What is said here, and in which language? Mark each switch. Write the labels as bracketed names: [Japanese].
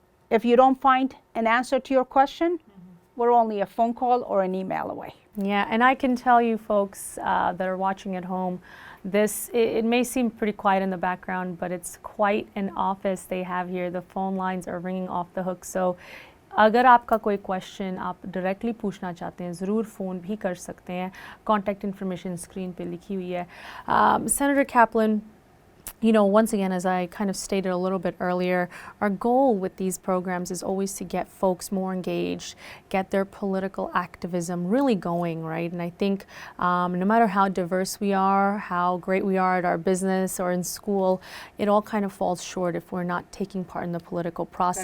[English] If you don't find an answer to your question, we're only a phone call or an email away. Yeah, and I can tell you folks that are watching at home, it may seem pretty quiet in the background, but it's quite an office they have here. The phone lines are ringing off the hook. [Hindi] So अगर आपका कोई question आप directly पूछना चाहते हैं ज़रूर phone भी कर सकते हैं. कॉन्टैक्ट इन्फॉर्मेशन स्क्रीन पे लिखी हुई है. Senator Kaplan, [English] you know, once again, as I kind of stated a little bit earlier, our goal with these programs is always to get folks more engaged, get their political activism really going, right? And I think no matter how diverse we are, how great we are at our business or in school, it all kind of falls short if we're not taking part in the political process.